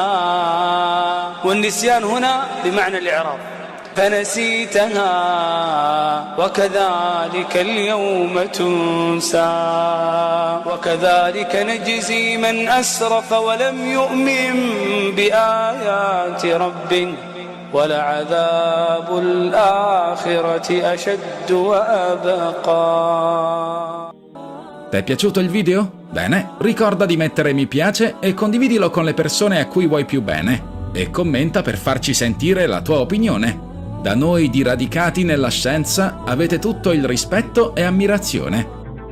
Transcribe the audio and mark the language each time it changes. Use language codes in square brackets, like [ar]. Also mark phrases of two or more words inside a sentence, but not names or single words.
[ar] والنسيان هنا بمعنى الإعراض، فنسيتها وكذلك اليوم تنسى وكذلك نجزي من أسرف ولم يؤمن بآيات ربه ولعذاب الآخرة أشد وأبقى. [it] Ti è piaciuto il video? Bene, ricorda di mettere mi piace e condividilo con le persone a cui vuoi più bene e commenta per farci sentire la tua opinione. Da noi di Radicati nella Scienza avete tutto il rispetto e ammirazione.